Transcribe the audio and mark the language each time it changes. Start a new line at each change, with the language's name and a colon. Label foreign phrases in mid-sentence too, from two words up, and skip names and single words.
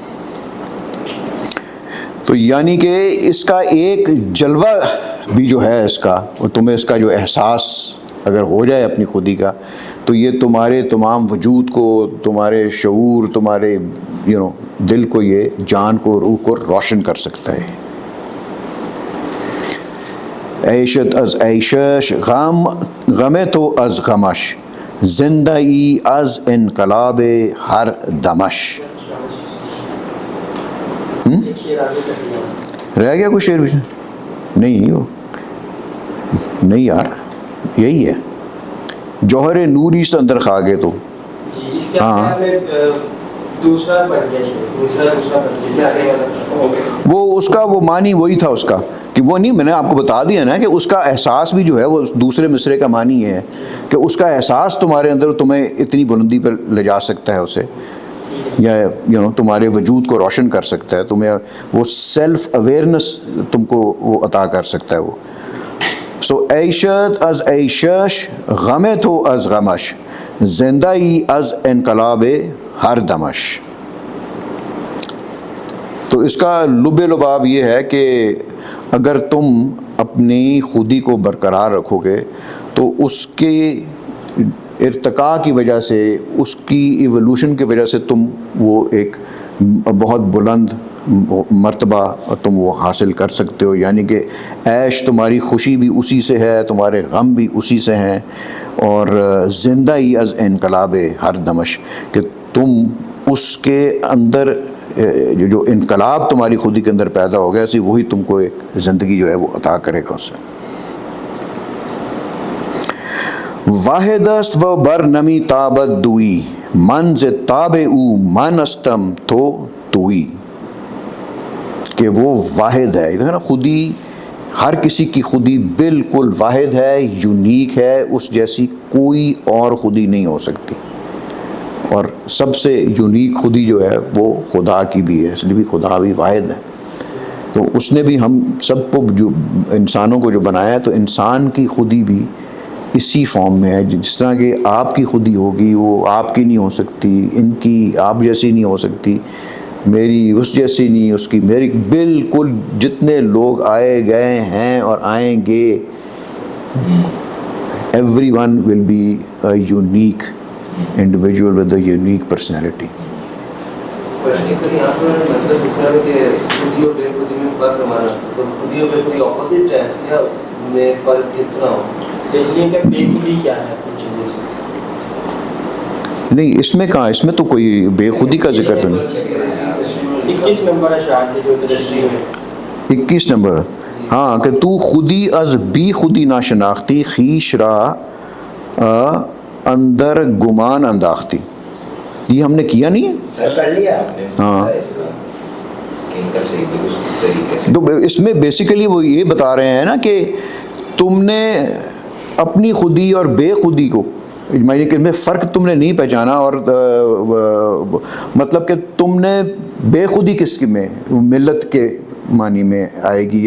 Urdu: تو یعنی کہ اس کا ایک جلوہ بھی جو ہے اس کا، اور تمہیں اس کا جو احساس اگر ہو جائے اپنی خودی کا، تو یہ تمہارے تمام وجود کو، تمہارے شعور، تمہارے دل کو، یہ جان کو، روح کو روشن کر سکتا ہے.
Persian: عیشت از عیشش، غم تو از غمش، زندگی از انقلاب ہر دمش.
Urdu: رہ گیا کوئی شعر بھی؟ نہیں، وہ نہیں یار، یہی ہے جوہر نوری سے اندر کھا گئے تو. ہاں وہ اس کا وہ معنی وہی تھا اس کا، کہ وہ نہیں، میں نے آپ کو بتا دیا نا کہ اس کا احساس بھی جو ہے وہ دوسرے مصرے کا معنی ہے کہ اس کا احساس تمہارے اندر تمہیں اتنی بلندی پر لے جا سکتا ہے اسے، یا تمہارے وجود کو روشن کر سکتا ہے، تمہیں وہ
English: self awareness
Urdu: تم کو وہ عطا کر سکتا ہے وہ.
Persian: سو عیشت از عیشش، غم تو از غمش، زندگی از انقلاب ہر دمش.
Urdu: تو اس کا لب لباب یہ ہے کہ اگر تم اپنی خودی کو برقرار رکھو گے تو اس کے ارتقاء کی وجہ سے، اس کی ایولوشن کی وجہ سے تم وہ ایک بہت بلند مرتبہ تم وہ حاصل کر سکتے ہو. یعنی کہ عیش، تمہاری خوشی بھی اسی سے ہے، تمہارے غم بھی اسی سے ہیں، اور
Persian: زندگی از انقلاب ہر دمش،
Urdu: کہ تم اس کے اندر جو انقلاب تمہاری خودی کے اندر پیدا ہو گیا، اسی وہی تم کو ایک زندگی جو ہے وہ عطا کرے گا اس سے.
Persian: واحد است و بر نمی تابت دوئی، من ز تاب او من استم تو توئی.
Urdu: کہ وہ واحد ہے، نا خودی، ہر کسی کی خودی بالکل واحد ہے، یونیک ہے، اس جیسی کوئی اور خودی نہیں ہو سکتی. اور سب سے یونیک خودی جو ہے وہ خدا کی بھی ہے، اس لیے بھی خدا بھی واحد ہے. تو اس نے بھی ہم سب کو، جو انسانوں کو جو بنایا ہے، تو انسان کی خودی بھی اسی فارم میں ہے. جس طرح کہ آپ کی خودی ہوگی وہ آپ کی نہیں ہو سکتی، ان کی آپ جیسی نہیں ہو سکتی، میری اس جیسی نہیں، اس کی میری، بالکل جتنے لوگ آئے گئے ہیں اور آئیں گے،
English: every one will be a unique individual with a unique personality.
Urdu: نہیں، اس میں کہاں، اس میں تو کوئی بے خودی کا ذکر تو نہیں. 21 نمبر، ہاں، کہ
Persian: تو خودی از بی خودی نہ شناختی، خیش را اندر گمان انداختی.
Urdu: یہ ہم نے کیا نہیں ہے، کر لیا آپ نے. ہاں. تو اس میں بیسیکلی وہ یہ بتا رہے ہیں نا کہ تم نے اپنی خودی اور بے خودی کو، یعنی کہ میں فرق تم نے نہیں پہچانا، اور مطلب کہ تم نے بے خودی کس میں، ملت کے معنی میں آئے گی.